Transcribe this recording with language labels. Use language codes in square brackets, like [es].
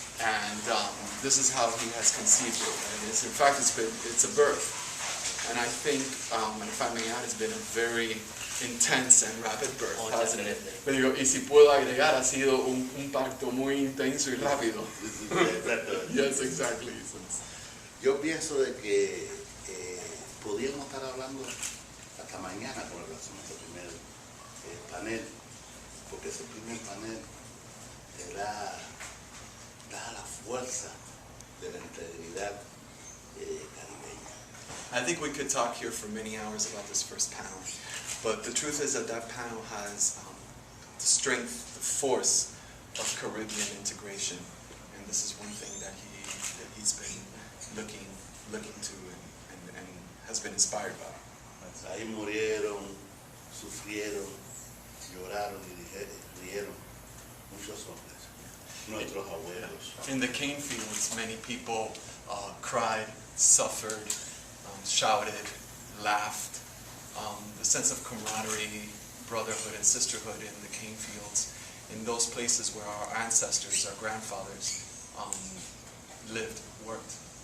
[en] And this is how he has conceived it. And it's, in fact, it's a birth. And I think, and if I may add, it's been a very intense and rapid birth, hasn't it? [es] Pero digo, y si puedo agregar, ha sido un parto muy intenso y rápido. [en] Yes, exactly. [es] Yo pienso de que podríamos estar hablando hasta mañana con relación a este primer panel, porque ese primer panel te da la fuerza de la integridad caribeña. [en] I think we could talk here for many hours about this first panel, but the truth is that panel has the strength, the force of Caribbean integration, and this is one thing that he's been looking to and has been inspired by. [es] Ahí murieron, sufrieron, lloraron y rieron muchos hombres, nuestros abuelos. [en] In the cane fields, many people cried, suffered, shouted, laughed. The sense of camaraderie, brotherhood, and sisterhood in the cane fields, in those places where our ancestors, our grandfathers, lived, worked.